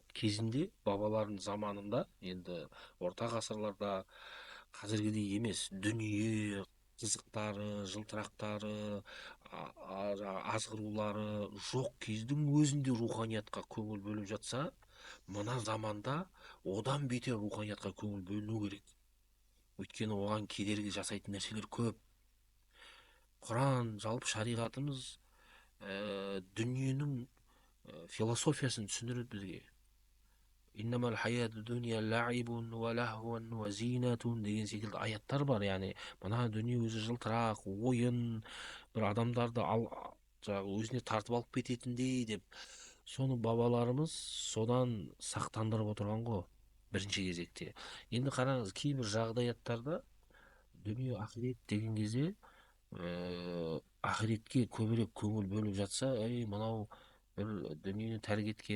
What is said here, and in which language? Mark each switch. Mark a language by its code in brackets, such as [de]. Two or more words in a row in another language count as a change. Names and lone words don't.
[kk] Кезінде бабалардың заманында, енді орта ғасырларда қазіргідей емес, дүние қызықтары, жылтырақтары, азғырулары жоқ кездің өзінде руханиятқа көңіл бөліп жатса, мына заманда одан бетер руханиятқа көңіл бөліну керек. Өйткені оған кедергі жасайтын нәрселер көп. Құран, жалпы шариғатымыз дүниенің философиясын түсіндіреді бізге. [ar] إنما الحياة الدنيا لعب ولهو وزينة [kk] деген секілді аяттар бар. Яғни мына дүние өзі жылтырақ, ойын, бір адамдарды өзіне тартып алып кететіндей деп. Соны бабаларымыз содан сақтандырып отырған ғой бірінші кезекте. Енді қараңыз, кейбір жағдаяттарда дүние ақирет деген кезде ақиретке көбірек көңіл бөліп жатса, мынау бір дүниені тәрк еткен.